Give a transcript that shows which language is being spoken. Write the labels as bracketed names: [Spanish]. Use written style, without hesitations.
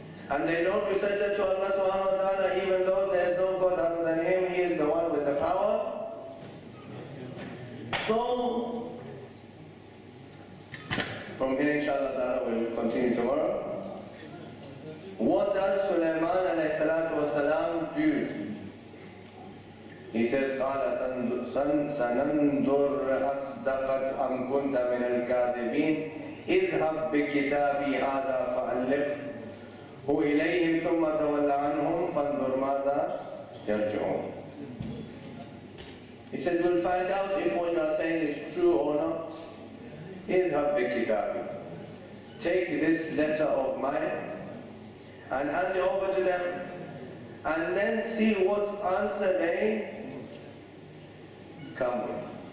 [English] And they don't do sajda to Allah subhanahu wa ta'ala, even though there is no God other than Him, He is the one with the power. So, from here inshallah ta'ala we'll continue tomorrow. What does Sulaiman alayhi salatu wasalam do? He says, [Arabic] قال سننظر أصدقت أم كنت من الكاذبين اذهب بكتابي هذا فألقه إليهم ثم تولى عنهم فانظر ماذا يرجعون. [English] He says, we'll find out if what you are saying is true or not. [Arabic] اذهب بكتابي. [English] Take this letter of mine and hand it over to them, and then see what answer they come with.